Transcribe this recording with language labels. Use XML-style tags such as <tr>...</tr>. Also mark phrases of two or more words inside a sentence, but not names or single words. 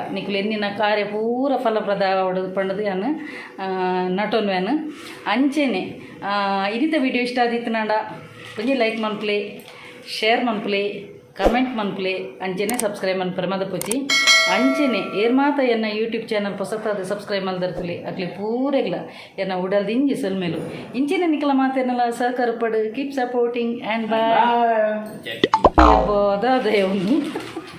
<tcy>ನಿಕ್ಲು ಎನ್ನಿನ ಕಾರ್ಯ ಪೂರ ಫಲಪ್ರದ ಪಂಡದು ಯಾನು ನಟೋನು ಯಾನು ಅಂಚೆನೆ ಇದಿತ ವಿಡಿಯೋ ಇಷ್ಟ ಆದಿತ್ತು ನಾಡ ಒಂಜಿ ಲೈಕ್ ಮನ್ಪ್ಲೆ ಶೇರ್ ಮನ್ಪ್ಲೆ ಕಮೆಂಟ್ ಮನ್ಪ್ಲೆ ಅಂಚೆನೆ ಸಬ್ಸ್ಕ್ರೈಬ್ ಮನ್ಪರೆ ಮದಪುಜಿ ಅಂಚೆನೆ ಏರ್ ಮಾತ ಎನ್ನ</tcy> <en>YouTube channel</en> <tcy>ಹೊಸತಾದ ಸಬ್ಸ್ಕ್ರೈಬ್ ಮಲ್ದರ್ತಲಿ ಅಕ್ಲಿ ಪೂರೆಗ್ಲ ಎನ್ನ ಉಡಲ್ದು ಇಂಜಿ ಸಲ್ಮೇಲು ಇಂಚೆನೆ ನಿಕ್ಕಲ ಮಾತೇನಲ್ಲ ಸಹಕಾರ ಪಡು</tcy> <en>keep supporting and bye</en> <tcy>ಅದಾದ ಒಂದು</tcy>